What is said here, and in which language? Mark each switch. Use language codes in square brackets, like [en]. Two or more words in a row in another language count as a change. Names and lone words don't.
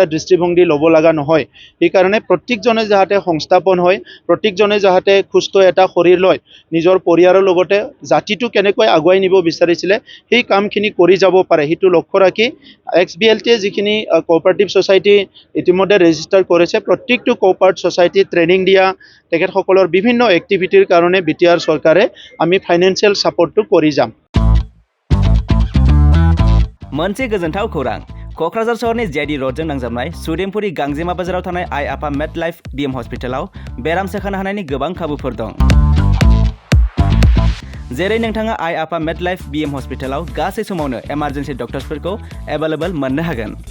[as] দৃষ্টিভংগী ল'ব লগা নহয় এই কাৰণে প্ৰত্যেকজনে যাহাতে সংস্থাপন হয় প্ৰত্যেকজনে যাহাতে সুস্থ এটা শৰীৰ লয় নিজৰ পৰিয়ালৰ লগতে জাতিটো কেনেকৈ আগুৱাই নিব বিচাৰিছিলে সেই কামখিনি কৰি যাব পাৰে হেতু লক্ষ্য ৰাখি XBLT যিখিনি [en] cooperative society [as] ইতিমধ্যে ৰেজিষ্টাৰ কৰিছে প্ৰত্যেকটো [en] cooperative society [as] ট্ৰেনিং দিয়া তেখেত সকলৰ বিভিন্ন এক্টিভিটিৰ কাৰণে BTR চৰকাৰে আমি [en] financial support [as] কৰি যাম [brx] मोनसे गोजोनथाव खौरां क'क्राझार सहरनि JID र'डजों नांजाबनाय सुदेमपुरि गांजेमा बाजाराव थानाय आइ आफा मेड लाइफ BM हस्पिटालाव बेराम सोखानो हानायनि गोबां खाबुफोर दं जेरै नोंथाङा आइ आफा मेड लाइफ BM हस्पिटालाव गासै समावनो [en] emergency doctors [brx] एभेलेबल मोननो हागोन